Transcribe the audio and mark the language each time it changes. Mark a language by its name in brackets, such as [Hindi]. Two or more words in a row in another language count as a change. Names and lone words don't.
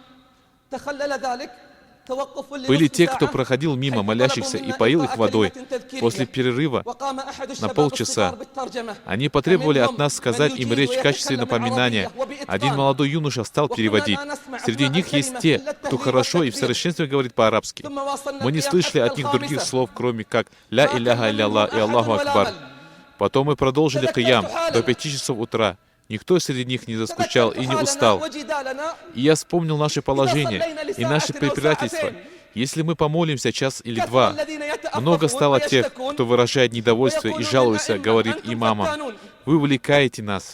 [Russian] Были те, кто проходил мимо молящихся и поил их водой. После перерыва на полчаса они потребовали от нас сказать им речь в качестве напоминания. Один молодой юноша стал переводить. Среди них есть те, кто хорошо и в совершенстве говорит по-арабски. Мы не слышали от них других слов, кроме как [Arabic] «لا إله إلا الله» [Russian] и [Arabic] «الله أكبر». [Russian] Потом мы продолжили киям до 5 часов утра. Никто среди них не заскучал и не устал. И я вспомнил наше положение и наше препирательство. Если мы помолимся час или 2, много стало тех, кто выражает недовольство и жалуется, говорит имамам: вы увлекаете нас.